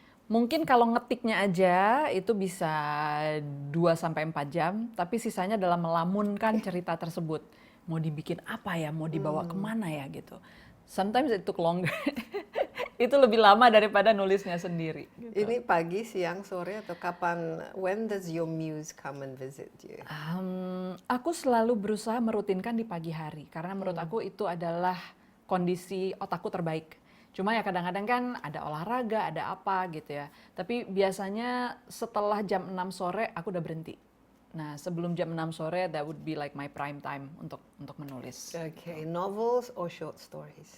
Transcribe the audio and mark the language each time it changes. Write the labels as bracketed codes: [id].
[id] Mungkin kalau ngetiknya aja itu bisa 2-4 jam, tapi sisanya dalam melamunkan cerita tersebut. Mau dibikin apa ya, mau dibawa kemana ya gitu. [en] Sometimes it took longer. [id] itu lebih lama daripada nulisnya sendiri. Gitu. Ini pagi, siang, sore atau kapan? [en] When does your muse come and visit you? [id] Aku selalu berusaha merutinkan di pagi hari karena menurut aku itu adalah kondisi otakku terbaik. Cuma ya kadang-kadang kan ada olahraga, ada apa gitu ya. Tapi biasanya setelah jam 6 sore aku udah berhenti. Nah, sebelum jam 6 sore [en] that would be like my prime time [id] untuk menulis. [en] Okay, novels or short stories?